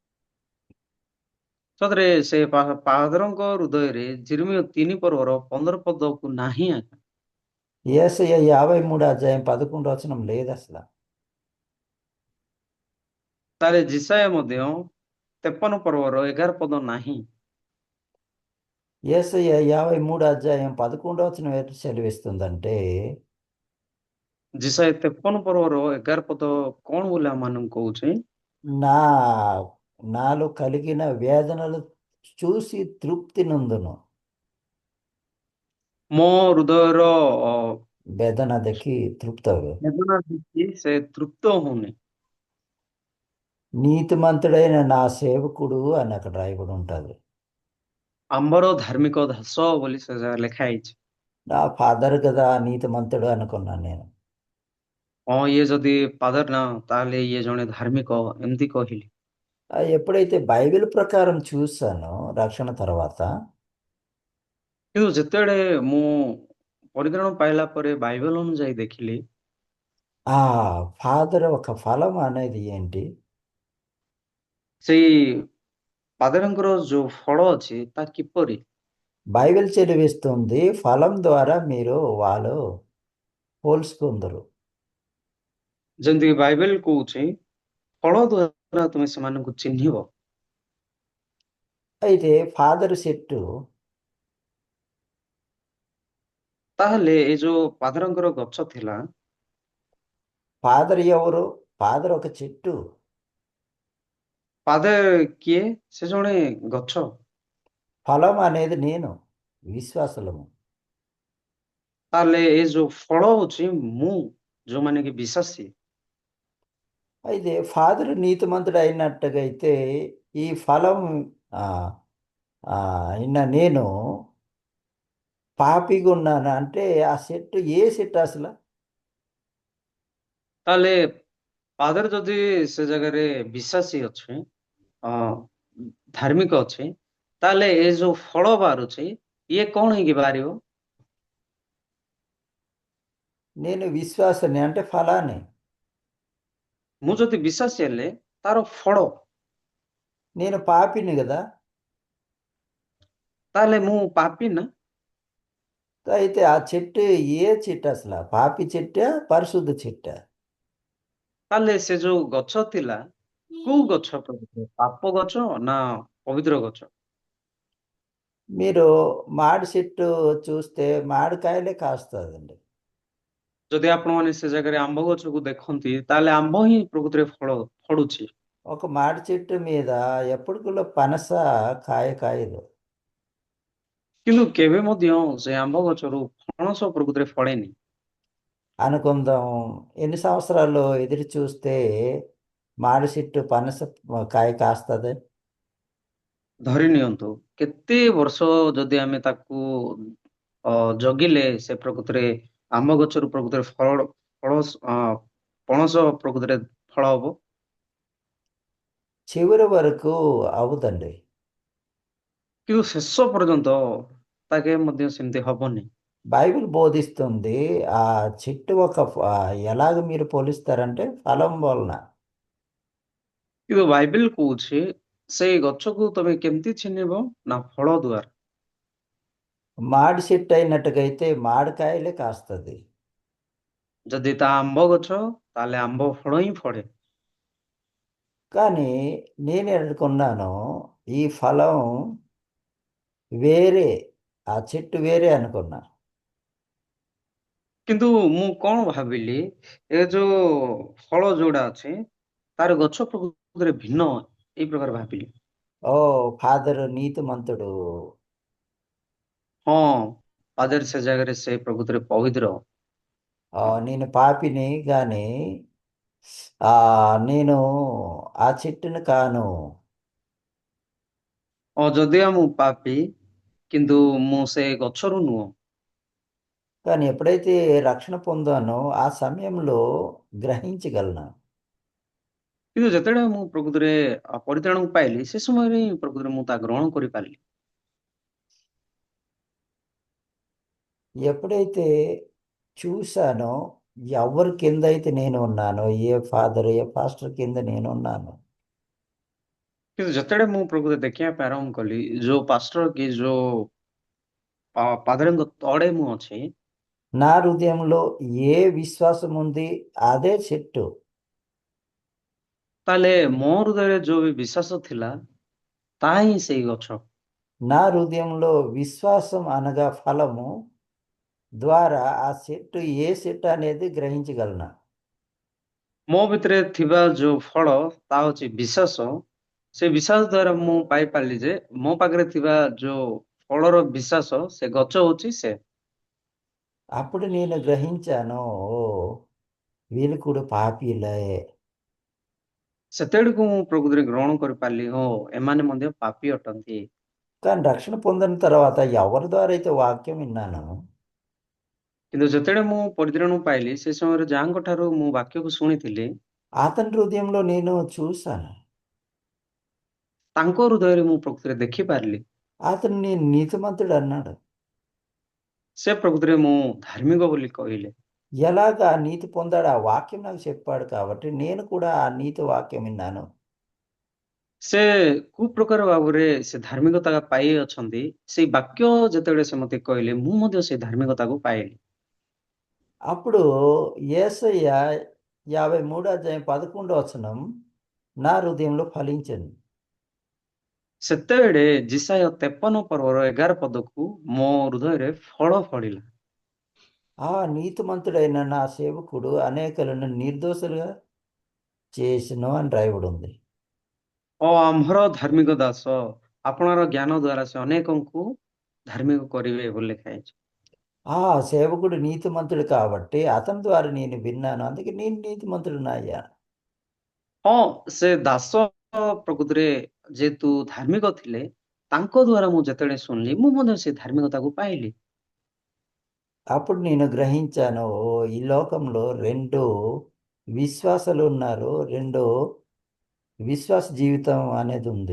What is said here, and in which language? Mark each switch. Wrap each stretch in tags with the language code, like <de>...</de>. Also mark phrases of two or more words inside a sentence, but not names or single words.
<or>ସତରେ ସେ ପାଦରଙ୍କ ହୃଦୟରେ ଜିର୍ମୀୟ 3 ପର୍ବର 15 ପଦକୁ ନାହିଁ ଆଜ୍ଞା।</or> <te>యేసయ్య 53:11 లేదు అసలు.</te> <or>ତାହେଲେ ଜିସାୟ ମଧ୍ୟ 53 ପର୍ବର 11 ପଦ ନାହିଁ।</or> <te>యేసయ్య 53:11 ఎటు సెలవిస్తుందంటే,</te> <or>ଜିସାୟ 53 ପର୍ବର 11 ପଦ କଣ ବୋଲି ଆମମାନଙ୍କୁ କହୁଛି?</or> <te>నా నాలో కలిగిన వేదనలు చూసి తృప్తి నొందును.</te> <or>ମୋ ହୃଦୟର వేదన ଦେଖି ତୃପ୍ତ ହେବେ. ବେଦନା ଦେଖି ସେ ତୃପ୍ତ ହଉନି।</or> <te>నీతిమంతుడైన నా సేవకుడు అని అక్కడ రాయబడి ఉంటుంది.</te> <or>ଆମ୍ଭର ଧାର୍ମିକ ଦାସ ବୋଲି ସେ ଜାଗାରେ ଲେଖା ହେଇଛି।</or> <te>నా ఫాదర్ కదా నీతిమంతుడు అనుకున్నాను నేను.</te> <or>ହଁ ଇଏ ଯଦି ପାଦର ନା ତାହେଲେ ଇଏ ଜଣେ ଧାର୍ମିକ ଏମିତି କହିଲି।</or> <te>ఎప్పుడైతే బైబిల్ ప్రకారం చూసానో రక్షణ తర్వాత,</te> <or>କିନ୍ତୁ ଯେତେବେଳେ ମୁଁ ପରିତ୍ରାଣ ପାଇଲା ପରେ ବାଇବେଲ ଅନୁଯାୟୀ ଦେଖିଲି</or> <te>ఆ ఫాదర్ ఒక ఫలం అనేది ఏంటి?</te> <or>ସେଇ ପାଦରଙ୍କର ଯୋଉ ଫଳ ଅଛି ତା କିପରି</or> <te>బైబిల్ చెలివిస్తుంది ఫలం ద్వారా మీరు వాళ్ళు పోల్చుకుందరు.</te> <or>ଯେମିତିକି ବାଇବେଲ କହୁଛି ଫଳ ଦ୍ୱାରା ତୁମେ ସେମାନଙ୍କୁ ଚିହ୍ନିବ।</or> <te>అయితే ఫాదర్ చెట్టు</te> <or>ତାହେଲେ ଏ ଯୋଉ ପାଦରଙ୍କର ଗଛ ଥିଲା</or> <te>ఫాదర్ ఎవరు? ఫాదర్ ఒక చెట్టు.</te> <or>ପାଦେ କିଏ? ସେ ଜଣେ ଗଛ।</or> <te>ఫలం అనేది నేను, విశ్వాసులము.</te> <or>ତାହେଲେ ଏ ଯୋଉ ଫଳ ହଉଛି ମୁଁ ଯୋଉମାନେ କି ବିଶ୍ୱାସୀ।</or> <te>అయితే ఫాదర్ నీతిమంతుడు అయినట్టుగా అయితే ఈ ఫలం ఆ, అయిన నేను పాపిగా ఉన్నాను అంటే ఆ చెట్టు ఏ చెట్టు అసలు?</te> <or>ତାହେଲେ ପାଦରେ ଯଦି ସେ ଜାଗାରେ ବିଶ୍ୱାସୀ ଅଛି ଅ ଧାର୍ମିକ ଅଛି ତାହେଲେ ଏ ଯୋଉ ଫଳ ବାହାରୁଛି ଇଏ କଣ ହେଇକି ବାହାରିବ?</or> <te>నేను విశ్వాసని అంటే ఫలాన్ని.</te> <or>ମୁଁ ଯଦି ବିଶ୍ୱାସୀ ହେଲେ ତାର ଫଳ</or> <te>నేను పాపిని కదా.</te> <or>ତାହେଲେ ମୁଁ ପାପୀ ନା?</or> <te>అయితే ఆ చెట్టు ఏ చెట్టు అసలు? పాపి చెట్టా పరిశుద్ధ చెట్టా?</te> <or>ତାହେଲେ ସେ ଯୋଉ ଗଛ ଥିଲା କୋଉ ଗଛ ପ୍ରକୃତରେ? ପାପ ଗଛ ନା ପବିତ୍ର ଗଛ?</or> <te>మీరు మాడి చెట్టు చూస్తే మామిడికాయలే కాస్తుందండి.</te> <or>ଯଦି ଆପଣମାନେ ସେ ଜାଗାରେ ଆମ୍ବ ଗଛକୁ ଦେଖନ୍ତି ତାହେଲେ ଆମ୍ବ ହିଁ ପ୍ରକୃତରେ ଫଳ ଫଳୁଛି।</or> <te>ఒక మాడి చెట్టు మీద ఎప్పటికల్లో పనస కాయ కాయదు.</te> <or>କିନ୍ତୁ କେବେ ମଧ୍ୟ ସେ ଆମ୍ବ గଛରୁ ପଣସ ପ୍ରକୃତରେ ଫଳେନି।</or> <te>అనుకుందాం, ఎన్ని సంవత్సరాలు ఎదురు చూస్తే మాడి చెట్టు పనస కాయ కాస్తుంది?</te> <or>ଧରି ନିଅନ୍ତୁ କେତେ ବର୍ଷ ଯଦି ଆମେ ତାକୁ ଅ ଜଗିଲେ ସେ ପ୍ରକୃତରେ ଆମ୍ବ ଗଛରୁ ପ୍ରକୃତରେ ଫଳ ପଣସ ପ୍ରକୃତରେ ଫଳ ହବ।</or> <te>చివరి వరకు అవుదండి.</te> <or>କିନ୍ତୁ ଶେଷ ପର୍ଯ୍ୟନ୍ତ ତାକେ ମଧ୍ୟ ସେମିତି ହବନି।</or> <te>బైబిల్ బోధిస్తుంది ఆ చెట్టు ఒక ఎలాగ మీరు పోలిస్తారంటే ఫలం వలన.</te> <or>କିନ୍ତୁ ବାଇବେଲ କହୁଛି ସେଇ ଗଛକୁ ତମେ କେମିତି ଚିହ୍ନିବ ନା ଫଳ ଦ୍ୱାରା।</or> <te>మాడి చెట్టు అయినట్టుగా అయితే మామిడికాయలే కాస్తుంది.</te> <or>ଯଦି ତା ଆମ୍ବ ଗଛ ତାହେଲେ ଆମ୍ବ ଫଳ ହିଁ ଫଳେ।</or> <te>కానీ నేను అనుకున్నాను ఈ ఫలం వేరే, ఆ చెట్టు వేరే అనుకున్నా.</te> <or>କିନ୍ତୁ ମୁଁ କଣ ଭାବିଲି, ଏ ଯୋଉ ଫଳ ଯୋଉଟା ଅଛି ତାର ଗଛ ପ୍ରକୃତିରେ ଭିନ୍ନ, ଏଇ ପ୍ରକାର ଭାବିଲି।</or> <te>ఓ ఫాదర్ నీతిమంతుడు.</te> <or>ହଁ, ପାଦରେ ସେ ଜାଗାରେ ସେ ପ୍ରକୃତିରେ ପବିତ୍ର।</or> <te>నేను పాపిని కానీ నేను ఆ చెట్టుని కాను.</te> <or>ଯଦିଓ ମୁଁ ପାପି, କିନ୍ତୁ ମୁଁ ସେ ଗଛରୁ ନୁହଁ।</or> <te>కానీ ఎప్పుడైతే రక్షణ పొందానో ఆ సమయంలో గ్రహించగలను.</te> <or>କିନ୍ତୁ ଯେତେବେଳେ ମୁଁ ପ୍ରକୃତିରେ ପରିତ୍ରାଣକୁ ପାଇଲି, ସେ ସମୟରେ ହିଁ ପ୍ରକୃତିରେ ମୁଁ ତାହା ଗ୍ରହଣ କରିପାରିଲି।</or> <te>ఎప్పుడైతే చూశానో ఎవరి కింద అయితే నేను ఉన్నానో, ఏ ఫాదర్ ఏ పాస్టర్ కింద నేను ఉన్నాను,</te> <or>କିନ୍ତୁ ଯେତେବେଳେ ମୁଁ ପ୍ରକୃତି ଦେଖିବା ପାଇଁ ଆରମ୍ଭ କଲି, ଯୋଉ ପାଷ୍ଟର କି ଯୋଉ ପାଦରଙ୍କ ତଳେ ମୁଁ ଅଛି,</or> <te>నా హృదయంలో ఏ విశ్వాసం ఉంది అదే చెట్టు.</te> <or>ତାହେଲେ ମୋ ହୃଦୟରେ ଯୋଉ ବି ବିଶ୍ୱାସ ଥିଲା, ତାହା ହିଁ ସେଇ ଗଛ।</or> <te>నా హృదయంలో విశ్వాసం అనగా ఫలము ద్వారా ఆ చెట్టు ఏ చెట్టు అనేది గ్రహించగలను.</te> <or>ମୋ ଭିତରେ ଥିବା ଯୋଉ ଫଳ, ତାହା ହଉଛି ବିଶ୍ୱାସ। ସେ ବିଶ୍ୱାସ ଦ୍ୱାରା ମୁଁ ପାଇପାରିଲି ଯେ ମୋ ପାଖରେ ଥିବା ଯୋଉ ଫଳର ବିଶ୍ୱାସ, ସେ ଗଛ ହଉଛି ସେ।</or> <te>అప్పుడు నేను గ్రహించాను, ఓ వీళ్ళు కూడా పాపిలే.</te> <or>ସେତେବେଳକୁ ମୁଁ ପ୍ରକୃତିରେ ଗ୍ରହଣ କରିପାରିଲି, ହଁ ଏମାନେ ମଧ୍ୟ ପାପୀ ଅଟନ୍ତି।</or> <te>కానీ రక్షణ పొందిన తర్వాత ఎవరి ద్వారా అయితే వాక్యం విన్నాను,</te> <or>କିନ୍ତୁ ଯେତେବେଳେ ମୁଁ ପରିତ୍ରାଣ ପାଇଲି, ସେ ସମୟରେ ଯାହାଙ୍କ ଠାରୁ ମୁଁ ବାକ୍ୟକୁ ଶୁଣିଥିଲି,</or> <te>అతని హృదయంలో నేను చూశాను.</te> <or>ତାଙ୍କ ହୃଦୟରେ ମୁଁ ପ୍ରକୃତିରେ ଦେଖିପାରିଲି।</or> <te>అతను నేను నీతిమంతుడు అన్నాడు.</te> <or>ସେ ପ୍ରକୃତିରେ ମୁଁ ଧାର୍ମିକ ବୋଲି କହିଲେ।</or> <te>ఎలాగా నీతి పొందాడు ఆ వాక్యం నాకు చెప్పాడు కాబట్టి నేను కూడా ఆ నీతి వాక్యం విన్నాను.</te> <or>ସେ କୋଉ ପ୍ରକାର ଭାବରେ ସେ ଧାର୍ମିକତା ପାଇଅଛନ୍ତି, ସେଇ ବାକ୍ୟ ଯେତେବେଳେ ସେ ମତେ କହିଲେ, ମୁଁ ମଧ୍ୟ ସେଇ ଧାର୍ମିକତାକୁ ପାଇଲି।</or> <te>అప్పుడు యేసయ్య 53 అధ్యాయం 11 వచనం నా హృదయంలో ఫలించింది.</te> <or>ସେତେବେଳେ ଯିଶାୟ 53 ପର୍ବର 11 ପଦକୁ ମୋ ହୃଦୟରେ ଫଳ ଫଳିଲା।</or> <te>ఆ నీతిమంతుడైన నా సేవకుడు అనేకులను నిర్దోషులుగా చేసిను అని రాయబడి ఉంది.</te> <or>ଆମ୍ଭର ଧାର୍ମିକ ଦାସ ଆପଣଙ୍କର ଜ୍ଞାନ ଦ୍ଵାରା ସେ ଅନେକଙ୍କୁ ଧାର୍ମିକ କରିବେ ବୋଲି ଲେଖା ହେଇଛି।</or> <te>ఆ సేవకుడు నీతిమంతుడు కాబట్టి అతని ద్వారా నేను విన్నాను, అందుకే నేను నీతిమంతుడిని అయ్యాను.</te> <or>ହଁ, ସେ ଦାସ ପ୍ରକୃତିରେ ଯେହେତୁ ଧାର୍ମିକ ଥିଲେ, ତାଙ୍କ ଦ୍ଵାରା ମୁଁ ଯେତେବେଳେ ଶୁଣିଲି, ମୁଁ ମଧ୍ୟ ସେ ଧାର୍ମିକତାକୁ ପାଇଲି।</or> <te>అప్పుడు నేను గ్రహించాను, ఓ ఈ లోకంలో రెండు విశ్వాసాలు ఉన్నారు, రెండు విశ్వాస జీవితం అనేది ఉంది.</te>